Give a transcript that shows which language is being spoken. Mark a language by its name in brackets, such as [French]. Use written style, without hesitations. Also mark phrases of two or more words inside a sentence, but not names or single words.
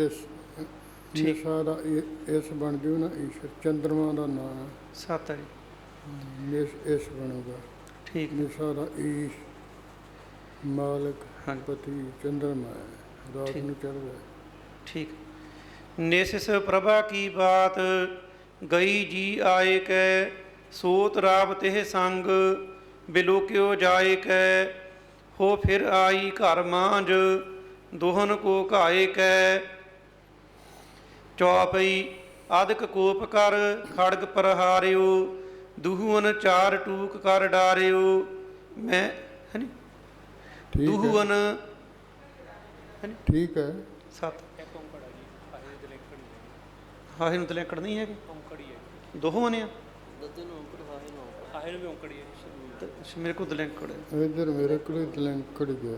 [Punjabi] ਇਸ ਨਿਸਾ ਦਾ ਇਸ ਬਣ ਜੂ ਨਾ ਈਸ਼ਰ, ਚੰਦਰਮਾ ਦਾ ਨਾਂ ਹੈ। 7 ਹੈ ਜੀ। ਨਿਸ ਇਸ ਬਣੂਗਾ। ਠੀਕ ਹੈ। ਨਿਸਾ ਦਾ ਈਸ਼, ਮਾਲਕ, ਹਾਂਜੀ। ਪਤੀ ਚੰਦਰਮਾ ਹੈ, ਰਾਤ ਠੀਕ। ਨੂੰ ਚੜ੍ਹਦਾ ਹੈ। ठीक। [Braj] निसिस प्रभा की बात गई जी आए कै, सोत राव तेह संग बिलोक्यो जाए कै, हो फिर आई घर मांझ दोहन को घाए कै। चौपई आदिक कोप कर खड़ग प्रहारियो, दुहुअन चार टूक कर डारियो। [Punjabi] ਮੈਂ ਹੈ ਨੀ ਠੀਕ ਹੈ, [Braj] दुहुअन [Punjabi] ਠੀਕ ਹੈ। 7 ਇੱਕ ਔਂਕੜ ਆ ਜੀ, ਆਹੇ ਦੇ ਲਿੰਕੜ ਨਹੀਂ ਹੈਗੀ, ਹਾਹੇ ਨੂੰ ਤਲੈਂਕੜ ਨਹੀਂ ਹੈਗੇ, ਔਂਕੜ ਹੀ ਹੈ। ਦੋਹਾਂ ਨੇ ਆ ਦੱਦੇ ਨੂੰ ਅੰਕੜ ਹਾਹੇ ਨੂੰ ਅੰਕੜ। ਆਹੇ ਨੂੰ ਵੀ ਔਂਕੜ ਹੀ ਹੈ ਜੀ। ਤੇ ਮੇਰੇ ਕੋਲ ਦਲੈਂਕੜ ਹੈ, ਇੱਧਰ ਮੇਰੇ ਕੋਲ ਤਲੰਕੜ ਗਿਆ।